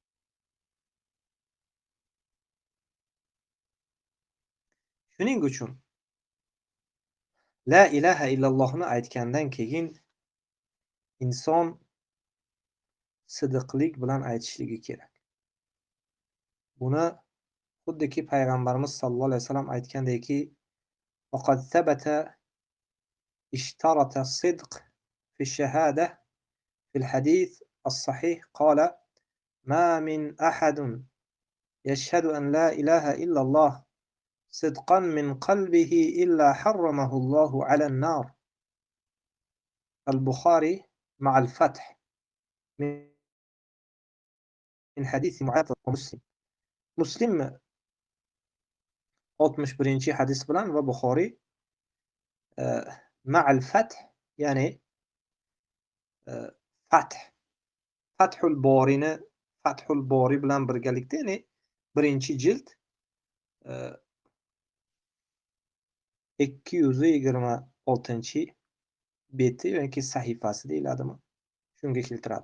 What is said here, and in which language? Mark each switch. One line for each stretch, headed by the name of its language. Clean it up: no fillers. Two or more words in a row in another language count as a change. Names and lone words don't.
Uzbek: Shuning uchun
Arabic: لا إله
Uzbek: illallohni aytgandan keyin inson sidiqlik bilan aytishligi kerak. Buni xuddiki payg'ambarimiz
Arabic: صلى الله عليه وسلم
Uzbek: aytgandeki,
Arabic: فقد ثبت اشتراط الصدق في الشهادة في الحديث الصحيح قال ما من أحد يشهد أن لا إله إلا الله صدقا من قلبه إلا حرمه الله على النار. البخاري مع الفتح من حديث معاذ ومسلم.
Uzbek: Muslim 61-hadis bilan va Buxoriy
Arabic: مع الفتح,
Uzbek: ya'ni Fathul Bori bilan birgalikda, ya'ni birinchi jild 226-beti yoki sahifasi deyiladimi, shunga keltiradi.